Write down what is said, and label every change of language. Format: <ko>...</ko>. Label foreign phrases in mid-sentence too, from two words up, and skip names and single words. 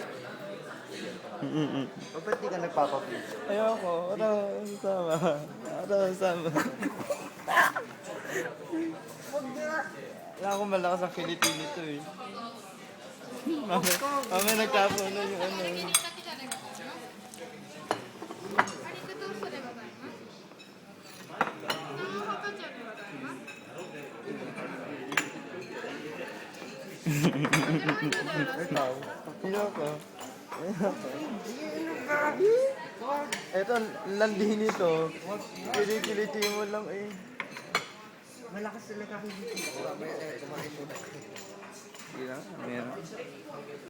<tl>O ba't di ka nagpapapili? Ayoko, sama. Sama. Wala akong malakas ang kiliti nito eh. Mamaya nagtapo na yung ano.</tl> <ja>ありがとうございます。</ja> <tl>Ayoko. Eto, landi nito. Kilikiliti mo lang eh. Malakas talaga ako dito. Hindi na, meron.</tl>